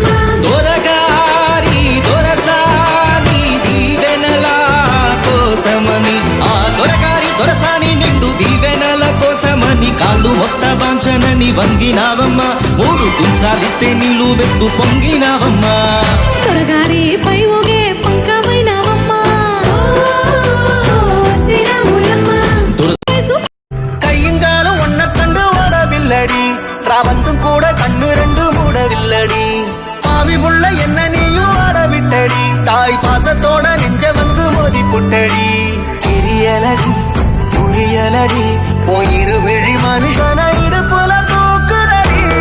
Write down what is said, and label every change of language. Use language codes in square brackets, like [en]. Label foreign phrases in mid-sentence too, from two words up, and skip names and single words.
[te] దొరగారి దొరసాని దీవెనల కోసమని ఆ దొరగారి దొరసాని నిండు దీవెనల కోసమని కాళ్ళు మొత్త బాంచనని వంగినావమ్మ మూడు కుంచాలిస్తే నీళ్ళు వెత్తు పొంగినావమ్మా త్వరగారి పై ఊగే పంకమైనవమ్మ శ్రీరాములమ్మ [ta] கையுங்காலும் ஒன்ன கண்டு ஓடவில்லடி ராவந்தும் கூட கண்ணு ரெண்டு மூடவில்லடி பாவி புள்ள என்ன நீயும் ஆடவிட்டடி தாய் பாசத்தோட நெஞ்ச வந்து மோதி புட்டடி தெரியலடி புரியலடி போயிரு விழி மனுஷன இடுப்புல தூக்குறடி